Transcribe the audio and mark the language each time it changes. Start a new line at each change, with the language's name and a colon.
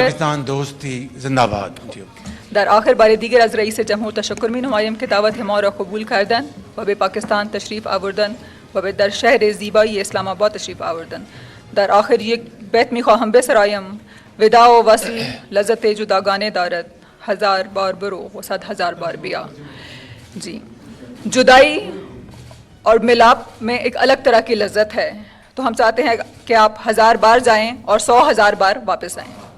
Urdu: پاکستان دوستی زندہ باد۔
Persian: در آخر بار دیگر از رئیس جمهور تشکر می نمایم که دعوت ما را قبول کردند و به پاکستان تشریف آوردند و به در شهر زیبای اسلام آباد تشریف آوردند. در آخر یک بیت می خواهم بسرایم: وداع و وصل لذت جداگانه دارد، 1000 بار برو و 100,000 بار بیا۔
Urdu: جی، جدائی اور ملاپ میں ایک الگ طرح کی لذت ہے، تو ہم چاہتے ہیں کہ آپ 1000 بار جائیں اور 100,000 بار واپس آئیں۔